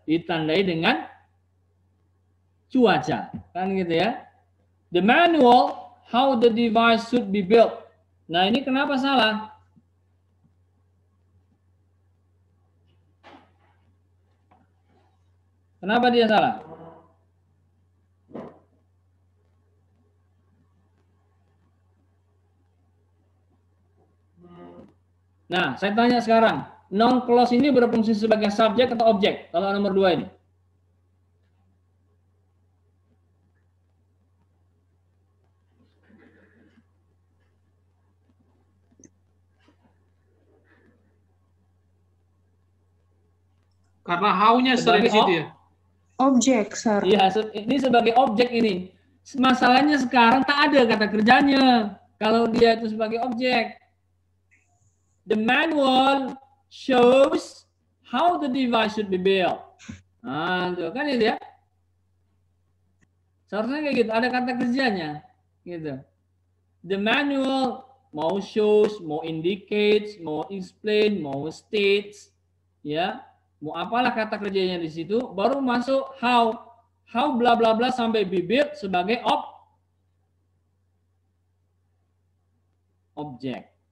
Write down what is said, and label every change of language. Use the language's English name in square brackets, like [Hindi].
[Indonesian] Ditandai dengan cuaca, kan gitu ya. [English] The manual how the device should be built. [Indonesian] Nah, ini kenapa salah? Kenapa dia salah? Nah, saya tanya sekarang, noun clause ini berfungsi sebagai subjek atau objek? Kalau nomor 2 ini. Karena how-nya sering di situ ya. Objek, sir. Iya, ini sebagai objek ini. Masalahnya sekarang tak ada kata kerjanya. Kalau dia itu sebagai objek. [English] The manual shows how the device should be built. [Indonesian] Nah, itu kan itu ya. Seharusnya kayak gitu, ada kata kerjanya. Gitu. [English] The manual [Indonesian] mau shows, mau indicates, mau explain, mau states, ya. Mau apalah kata kerjanya di situ, baru masuk how bla bla bla sampai bibir sebagai objek.